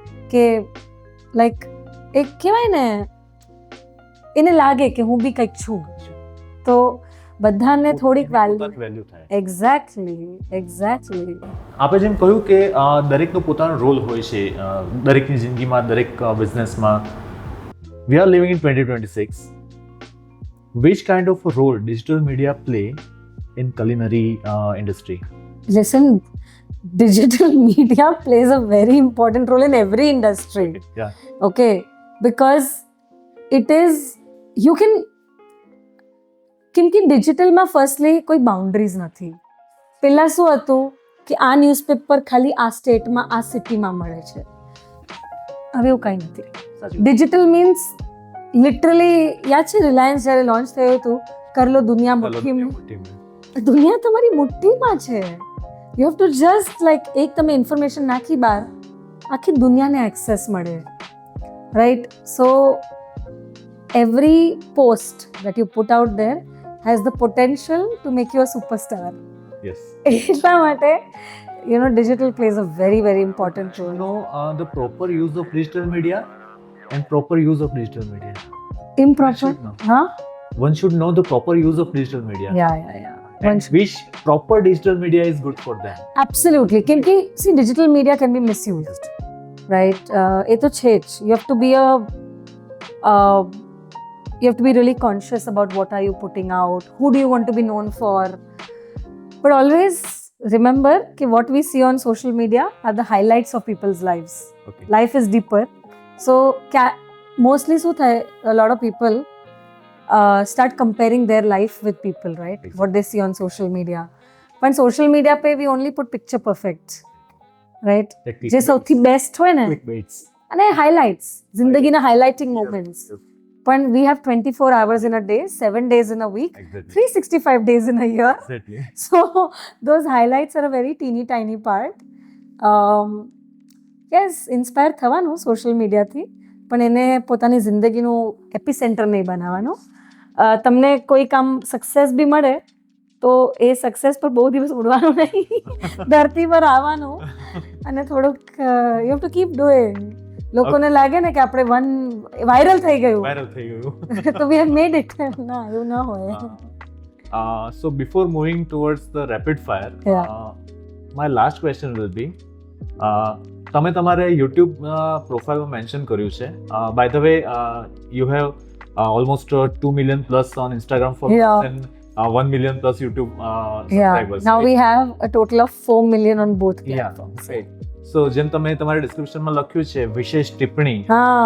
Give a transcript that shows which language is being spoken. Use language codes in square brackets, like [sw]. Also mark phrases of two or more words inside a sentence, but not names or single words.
[gu] કે લાઈક એક કહેવાય ને એને લાગે કે હું બી કંઈક છું, તો બધાને થોડીક વેલ્યુ. વેલ્યુ થાય. એક્ઝેક્ટલી. આપણે જેમ કહ્યું કે દરેકનો પોતાનો રોલ હોય છે દરેકની જિંદગીમાં, દરેક બિઝનેસમાં. [en] We are living in 2026. Which kind of a role digital media play in culinary industry? Listen, digital media plays a very important role in every industry. Yeah. Okay, because it is, you can, [gu] કેમ કે ડિજિટલમાં ફર્સ્ટલી કોઈ બાઉન્ડરીઝ નથી. પહેલાં શું હતું કે આ ન્યૂઝપેપર ખાલી આ સ્ટેટમાં, આ સિટીમાં મળે છે. હવે એવું કંઈ નથી. [en] digital means literally [gu] યાદ છે રિલાયન્સ જ્યારે લોન્ચ થયું હતું, [hi] कर लो दुनिया मुट्ठी में. [gu] દુનિયા તમારી મુઠ્ઠીમાં છે. [en] you have to just like [gu] એક તમે ઇન્ફોર્મેશન નાખી બહાર, આખી દુનિયાને એક્સેસ મળે. રાઈટ? [en] સો every post that you put out there has the potential to make you a superstar. Yes. [gu] એટલા માટે [en] digital plays a very very important To role. know the proper use of digital media and proper use of digital media. Improper? should know. Huh? One should know the proper use of digital media. Yeah. And which proper digital media is good for them. Absolutely. કેમકે see, digital media can be misused. Right? [gu] એ તો છે જ. [en] You have to be you have to be really conscious about what are you putting out, who do you want to be known for. But always remember that what we see on social media are the highlights of people's lives. Okay. Life is deeper. So mostly a lot of people start comparing their life with people, right? Exactly. What they see on social media. But social media we only put picture perfect, right? [gu] જે સૌથી બેસ્ટ હોય ને [en] Clickbaits. [gu] અને highlights, જિંદગીના [en] highlighting moments. But we have 24 hours in a day, 7 days in a week, Exactly. 365 days in a year. Exactly. So those highlights are a very teeny tiny part. [gu] Yes, inspire થવાનું સોશિયલ મીડિયાથી, પણ એને પોતાની જિંદગીનું એપિસેન્ટર નહીં બનાવવાનું. તમને કોઈ કામ સક્સેસ બી મળે તો એ સક્સેસ પર બહુ દિવસ ઉડવાનું નહીં, ધરતી પર આવવાનું અને થોડુંક [en] you have to keep doing. [gu] લોકોને લાગે ને કે આપણે વાયરલ થઈ ગયું તો [en] we have made it. [gu] ના, એવું ના હોય. [en] So before moving towards the rapid fire, Yeah. My last question will be, [gu] તમે તમારે YouTube પ્રોફાઇલમાં મેન્શન કર્યું છે, [en] by the way, you have almost 2 million plus on Instagram followers and 1 million plus YouTube subscribers. Now we have a total of 4 million on both Yeah, platforms. right. [gu] So જેમ તમે તમારા ડિસ્ક્રિપ્શનમાં લખ્યું છે વિશેષ ટિપ્પણી, હા.